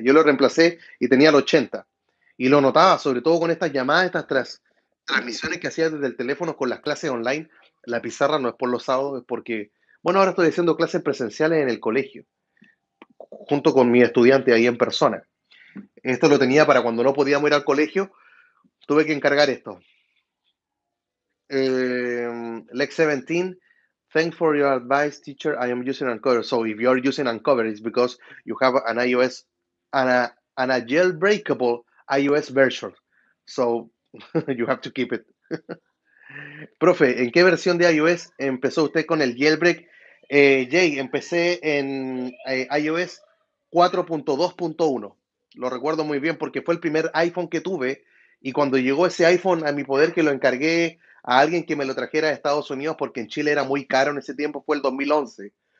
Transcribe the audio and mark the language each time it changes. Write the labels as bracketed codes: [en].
[es] Yo lo reemplacé y tenía el 80%. Y lo notaba, sobre todo con estas llamadas, estas transmisiones que hacía desde el teléfono con las clases online. La pizarra no es por los sábados, es porque, bueno, ahora estoy haciendo clases presenciales en el colegio, junto con mi estudiante ahí en persona. Esto lo tenía para cuando no podíamos ir al colegio, tuve que encargar esto. [en] Lex 17, thanks for your advice, teacher. I am using Uncover. So if you're using Uncover, it's because you have an iOS and a jailbreakable iOS version. So you have to keep it. [es] Profe, ¿en qué versión de iOS empezó usted con el jailbreak? Jay, empecé en iOS 4.2.1. Lo recuerdo muy bien porque fue el primer iPhone que tuve y cuando llegó ese iPhone a mi poder que lo encargué a alguien que me lo trajera de Estados Unidos porque en Chile era muy caro en ese tiempo, fue el 2011.